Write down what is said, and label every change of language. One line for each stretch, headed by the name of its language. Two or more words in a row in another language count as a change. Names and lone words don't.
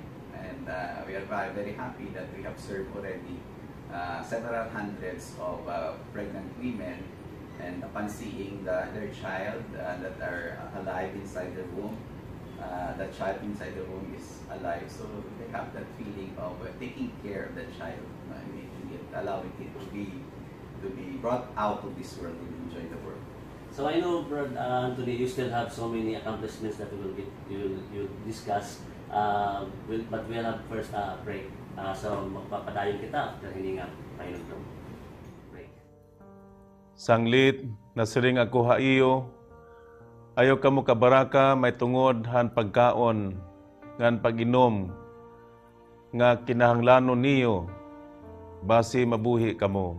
English: And we are very happy that we have served already several hundreds of pregnant women, and upon seeing their child that are alive inside the womb, the child inside the womb is alive, so they have that feeling of taking care of the child, making it, allowing it to be brought out of this world and enjoy the world. So I know, Brad Anthony, you still have so many accomplishments that you'll discuss, but we'll have first break.
Waray: So magpapadayon kita after hininga
English: final break.
Waray: Sanglit, nasiring ako haiyo, ayaw kamo kabaraka may tungod han pagkaon, ngan pag-inom, nga kinahanglanon niyo, basi mabuhi kamo.